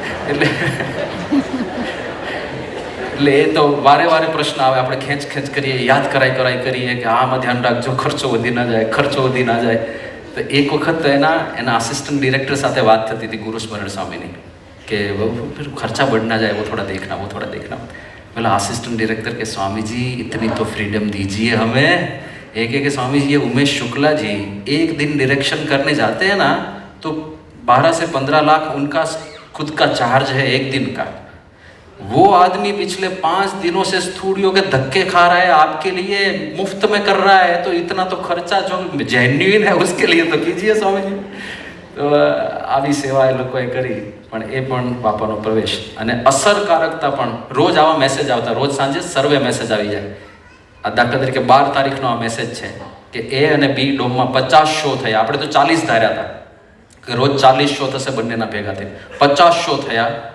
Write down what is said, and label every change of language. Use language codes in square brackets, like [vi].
[gu] એટલે એ તો વારે વારે પ્રશ્ન આવે, આપણે ખેંચ કરીએ, યાદ કરાય કરીએ કે આમાં ધ્યાન રાખજો, ખર્ચો વધી ના જાય. તો એક વખત તો એના આસિસ્ટન્ટ ડિરેક્ટર સાથે વાત થતી હતી ગુરુ સ્મરણ સ્વામીની કે ખર્ચા [hi] बढ़ ना जाए, वो थोड़ा देखना. बोला असिस्टेंट डायरेक्टर के स्वामी जी इतनी तो फ्रीडम दीजिए हमें. एक है कि स्वामी जी ये उमेश शुक्ला जी एक दिन डायरेक्शन करने जाते हैं ना तो 12 से 15 लाख उनका खुद का चार्ज है एक दिन का. वो आदमी पिछले 5 दिनों से स्टूडियो के धक्के खा रहा है, आपके लिए मुफ्त में कर रहा है, तो इतना तो खर्चा जो जेन्युइन है उसके लिए तो कीजिए स्वामी जी. [gu] તો આવી સેવા એ લોકોએ કરી, પણ એ પણ બાપાનો પ્રવેશ. અને અસરકારકતા પણ રોજ આવા મેસેજ આવતા, રોજ સાંજે સર્વે મેસેજ આવી જાય. આ દાખલા તરીકે 12 તારીખનો આ મેસેજ છે કે એ અને બી ડોમમાં 50 શો થયા. આપણે તો 40 ધાર્યા હતા કે રોજ 40 શો થશે બંનેના ભેગા થઈ. 50 શો થયા.